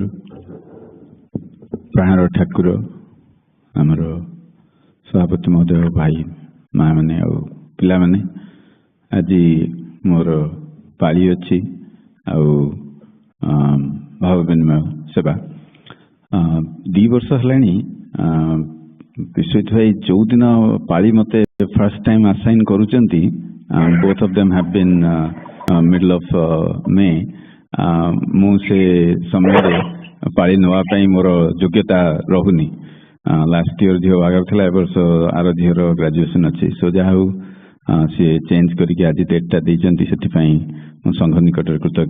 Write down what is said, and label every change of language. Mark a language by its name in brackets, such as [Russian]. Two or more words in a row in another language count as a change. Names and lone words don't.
[Odia] ପ୍ରାଣର ଠାକୁର ଆମର ସଭାପତି ମହୋଦୟ, ଭାଇ ମା ମାନେ ଆଉ ପିଲାମାନେ, ଆଜି ମୋର ପାଳି ଅଛି ଆଉ ଭାବ ବିନିମୟ ସେବା 2 ବର୍ଷ ହେଲାଣି। ବିଶ୍ୱଜିତ ଭାଇ ଯୋଉଦିନ ପାଳି ମତେ [English] first time assign [Odia] କରୁଛନ୍ତି, [English] both of them have been middle of May, [Odia] ମୁଁ ସେ ସମୟରେ ପାଳି ନେବା ପାଇଁ ମୋର ଯୋଗ୍ୟତା ରହୁନି। [English] last year [Odia] ଝିଅ ବାହାଘର ଥିଲା, ଏ ବର୍ଷ ଆର ଝିଅର ଗ୍ରାଜୁଏସନ ଅଛି। ସୋ ଯାହା ହଉ ସିଏ ଚେଞ୍ଜ କରିକି ଆଜି ଡେଟ୍ଟା ଦେଇଛନ୍ତି, ସେଥିପାଇଁ ମୁଁ ସଂଘ ନିକଟରେ କୃତଜ୍ଞ।